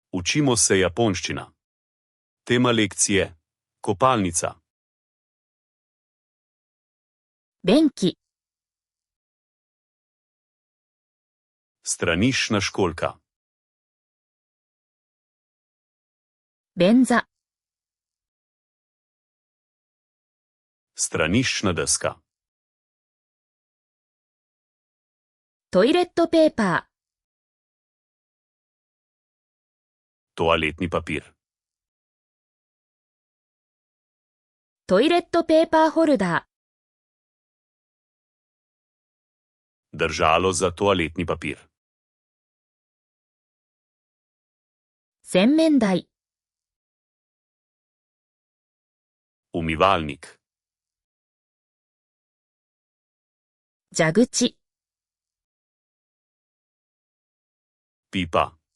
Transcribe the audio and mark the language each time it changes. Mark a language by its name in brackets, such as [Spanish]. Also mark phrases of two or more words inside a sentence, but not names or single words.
[Slovenian] Učimo se japonščina. Tema lekcije: kopalnica. [Japanese] 便器 [Slovenian] Straniščna školjka. [Japanese] 便座 [Slovenian] Straniščna deska. [Japanese] トイレットペーパー [Slovenian] Toaletni papir. [Japanese] トイレットペーパーホルダ [Slovenian] Držalo za toaletni papir. [Japanese] ー洗面台 [Slovenian] Umivalnik. [Japanese] 蛇口 [Slovenian] Pipa.